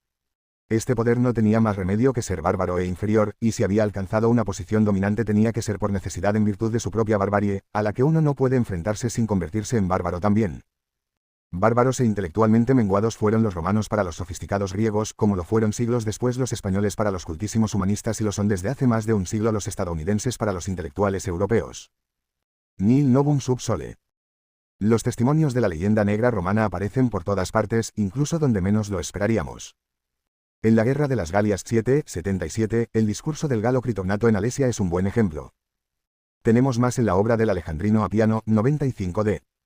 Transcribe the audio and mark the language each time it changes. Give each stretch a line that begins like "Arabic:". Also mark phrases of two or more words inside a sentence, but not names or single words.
Spanish: Este poder no tenía más remedio que ser bárbaro e inferior, y si había alcanzado una posición dominante tenía que ser por necesidad en virtud de su propia barbarie, a la que uno no puede enfrentarse sin convertirse en bárbaro también. Bárbaros e intelectualmente menguados fueron los romanos para los sofisticados griegos, como lo fueron siglos después los españoles para los cultísimos humanistas y lo son desde hace más de un siglo los estadounidenses para los intelectuales europeos.
Latin: Nihil novum sub sole.
Spanish: Los testimonios de la leyenda negra romana aparecen por todas partes, incluso donde menos lo esperaríamos. En la Guerra de las Galias 77, el discurso del galo Critognato en Alesia es un buen ejemplo. Tenemos más en la obra del alejandrino Apiano, 95d.